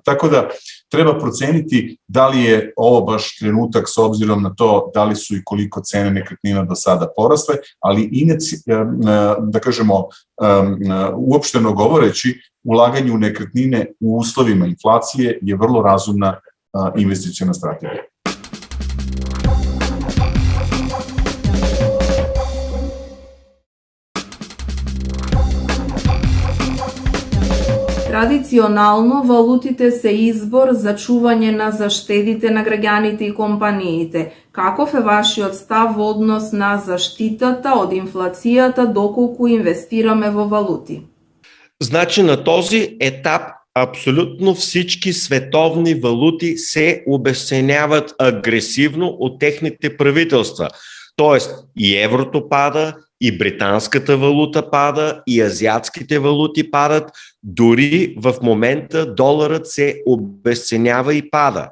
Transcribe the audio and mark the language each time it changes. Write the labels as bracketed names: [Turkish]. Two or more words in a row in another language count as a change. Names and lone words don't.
[Serbian] Tako da treba proceniti da li je ovo baš trenutak s obzirom na to da li su i koliko cene nekretnina do sada porasle, ali da kažemo uopšteno govoreći, ulaganje u nekretnine u uslovima inflacije je vrlo razumna investiciona strategija. [Macedonian] Традиционално, валутите се избор за чување на заштедите на граѓаните и компаниите. Каков е вашиот став во однос на заштитата од инфлацијата доколку инвестираме во валути? [Bulgarian] Значи на този етап абсолютно всички световни валути се обесценяват агресивно от техните правителства. Тоест и еврото пада, и британската валута пада, и азиатските валути падат, дори в момента доларът се обесценява и пада.